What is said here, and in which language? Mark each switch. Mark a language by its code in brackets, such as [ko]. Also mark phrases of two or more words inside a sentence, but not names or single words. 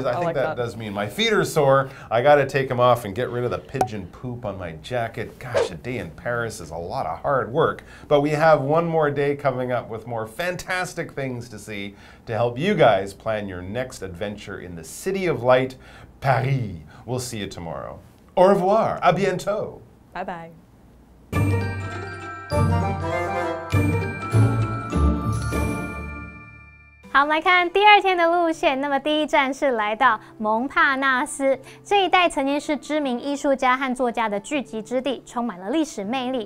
[en] I think that does mean my feet are sore. I got to take them off and get rid of the pigeon poop on my jacket. Gosh, a day in Paris is a lot of hard work. But we have one more day coming up with more fantastic things to see to help you guys plan your next adventure in the City of Light, Paris. We'll see you tomorrow. [fr] Au revoir. À bientôt. [en] Bye bye. [zh] 好，我们来看第二天的路线。那么第一站是来到蒙帕纳斯，这一带曾经是知名艺术家和作家的聚集之地，充满了历史魅力。